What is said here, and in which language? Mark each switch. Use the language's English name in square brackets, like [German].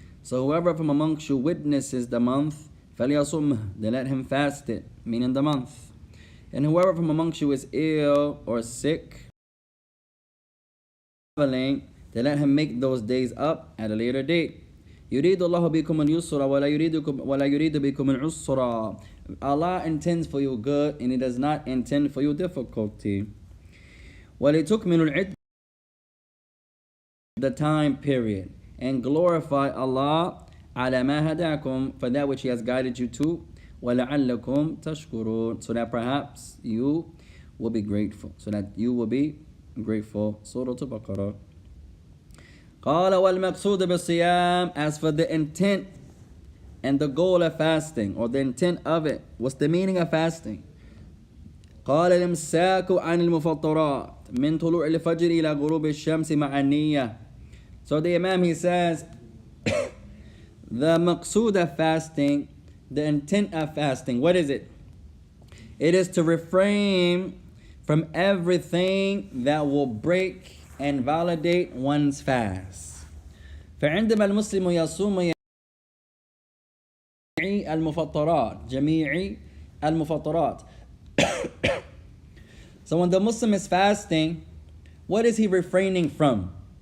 [English] So whoever from amongst you witnesses the month, [Arabic] فَلْيَصُمْهُ, [English] then let him fast it, meaning the month. And whoever from amongst you is ill or sick, traveling, then let him make those days up at a later date. [Arabic] يريد الله بكم اليسر ولا يريد بكم العسر. [English] Allah intends for you good and He does not intend for you difficulty. [Arabic] وَلِتُكْمِلُوا الْعِدَّةَ, [English] the time period, and glorify Allah [Arabic] على ما هداكم, [English] for that which He has guided you to, [Arabic] وَلَعَلَّكُمْ تَشْكُرُونَ, [English] so that perhaps you will be grateful. Surah Al-Baqarah. [Arabic] قال والمقصود بالصيام, [English] as for the intent and the goal of fasting, or the intent of it, what's the meaning of fasting? [Arabic] قال الإمساك عن المفطرات, من طلوع الفجر إلى غروب الشمس مع النية. [English] So the Imam, he says, the maqsood of fasting, the intent of fasting, what is it? It is to refrain from everything that will break and validate one's fast. [Arabic] فعندما المسلم يصوم جميع المفطرات. [English] So when the Muslim is fasting, what is he refraining from?